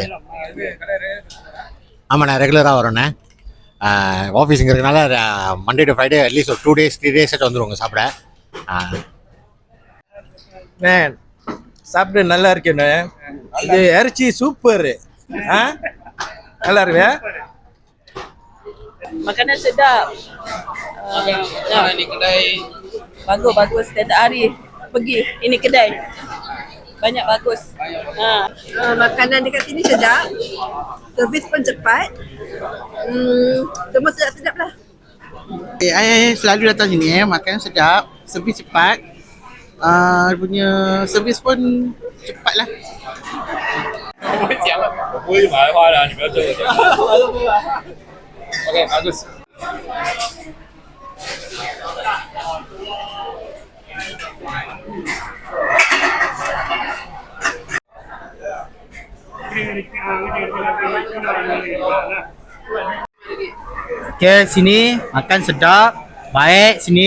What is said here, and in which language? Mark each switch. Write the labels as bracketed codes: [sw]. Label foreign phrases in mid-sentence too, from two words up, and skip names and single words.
[ta] ஆமாண்ணே, ரெகுலராக வரோண்ணே. ஆஃபீஸுங்க இருக்கனால [en] Monday to Friday atleast [ta] ஒரு [en] 2 days 3 days [ta] வந்துருவாங்க சாப்பிட. சாப்பிட்டு நல்லா இருக்கேண்ணே. இது இறைச்சி சூப்பர். நல்லா இருக்கு. [ms] Makanan sedap. Ini kedai Bagus. Setiap hari pergi. Ini kedai. Banyak bagus. Makanan dekat sini sedap. Servis pun cepat. Semua sedap-sedap lah. Saya selalu datang sini, makan sedap, servis cepat. Punya servis pun cepat lah. [zh] 我会讲，我不会马来话的，你不要这么讲。OK， bagus。 [ms] Okay, sini makan sedap, baik sini.